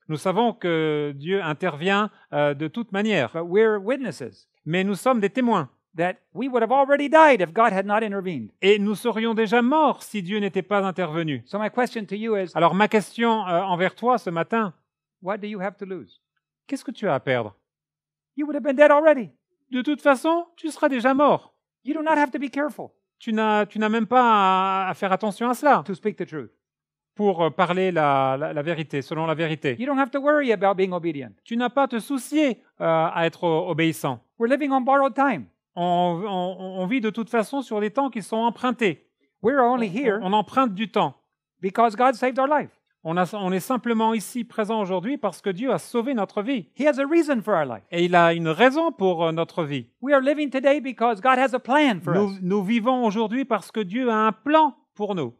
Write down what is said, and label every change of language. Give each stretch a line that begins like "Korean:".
French: Nous savons que Dieu intervient de toute manière,
English: but we're witnesses
French: mais nous sommes des témoins.
English: that we would have already died if God had not intervened.
French: Et nous serions déjà morts si Dieu n'était pas intervenu.
English: So my question to you is,
French: Alors ma question envers toi ce matin,
English: what do you have to lose?
French: qu'est-ce que tu as à perdre?
English: You would have been dead already.
French: De toute façon, tu seras déjà mort.
English: You do not have to be careful
French: Tu n'as même pas à faire attention à cela
English: to speak the truth.
French: pour parler la vérité, selon la vérité.
English: You don't have to worry about being obedient.
French: Tu n'as pas à te soucier à être obéissant.
English: We're living on borrowed time.
French: On vit de toute façon sur des temps qui sont empruntés.
English: We're only here
French: On emprunte du temps.
English: because God saved our life.
French: On est simplement ici présent aujourd'hui parce que Dieu a sauvé notre vie.
English: He has a reason for our life.
French: Et il a une raison pour notre vie.
English: We are living today because God has a plan for us.
French: Nous vivons aujourd'hui parce que Dieu a un plan pour nous.